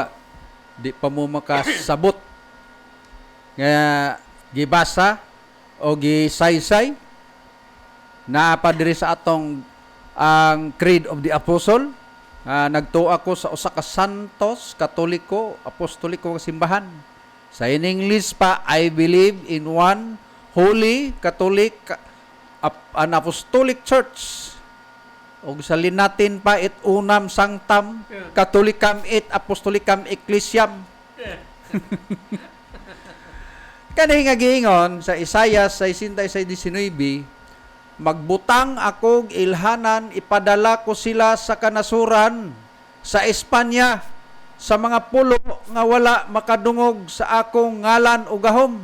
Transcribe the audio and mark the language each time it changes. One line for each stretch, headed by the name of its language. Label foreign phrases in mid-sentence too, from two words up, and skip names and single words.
Cebuano: di pa mo makasabot nga gibasa o gisaysay na pa diri sa atong ang
English: Creed of the Apostle.
Cebuano: Nagtuo ako sa usa ka santos katoliko apostoliko nga simbahan. Sa in English pa,
English: I believe in one holy Catholic an apostolic church.
Cebuano: O sa Latin pa,
Latin: et unam sanctam Catholicam et apostolicam ecclesiam.
Cebuano: Kani nga giingon sa Isaiah 66:19, magbutang akog ilhanan, ipadala ko sila sa kanasuran, sa Espanya, sa mga pulo nga wala makadungog sa akong ngalan o gahom.